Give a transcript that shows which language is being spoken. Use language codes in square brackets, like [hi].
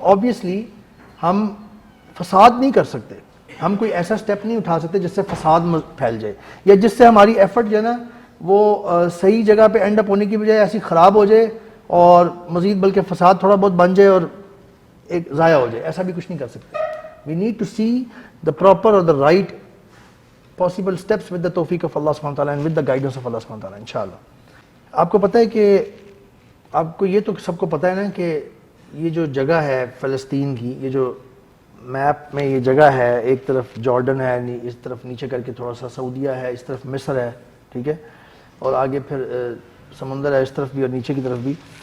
[ur] Obviously ہم فساد نہیں کر سکتے، ہم کوئی ایسا سٹیپ نہیں اٹھا سکتے جس سے فساد پھیل جائے، یا جس سے ہماری ایفرٹ جو ہے نا وہ صحیح جگہ پہ اینڈ اپ ہونے کی بجائے ایسی خراب ہو جائے اور مزید بلکہ فساد تھوڑا بہت بن جائے اور ایک ضائع ہو جائے. ایسا بھی کچھ نہیں کر سکتے. [en] We need to see the proper اور the right possible steps with the tawfiq of Allah subhanahu wa ta'ala and with the guidance of Allah subhanahu wa ta'ala inshallah. [ur] آپ کو پتہ ہے کہ آپ کو یہ تو سب کو پتہ ہے نا کہ یہ جو جگہ ہے فلسطین کی، یہ جو میپ میں یہ جگہ ہے، ایک طرف جارڈن ہے، اس طرف نیچے کر کے تھوڑا سا سعودیہ ہے، اس طرف مصر ہے، ٹھیک ہے، اور آگے پھر سمندر ہے اس طرف بھی اور نیچے کی طرف بھی.